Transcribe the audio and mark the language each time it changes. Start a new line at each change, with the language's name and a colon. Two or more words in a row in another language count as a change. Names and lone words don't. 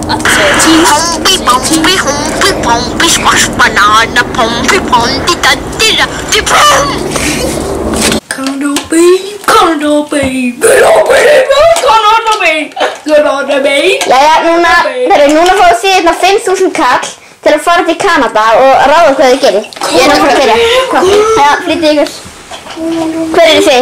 English: Pompey, Pompey, Humpy, Pompey, squash, banana, Pompey, Pompey, da-di-da-di, pom!
Icelandic: Jæja, núna fá þið hérna 5.000 kall til að fara til Kanada og ráða hvað þið gerir. Ég er að fara að byrja. Jæja, flytið ykkur. Hver eru þið?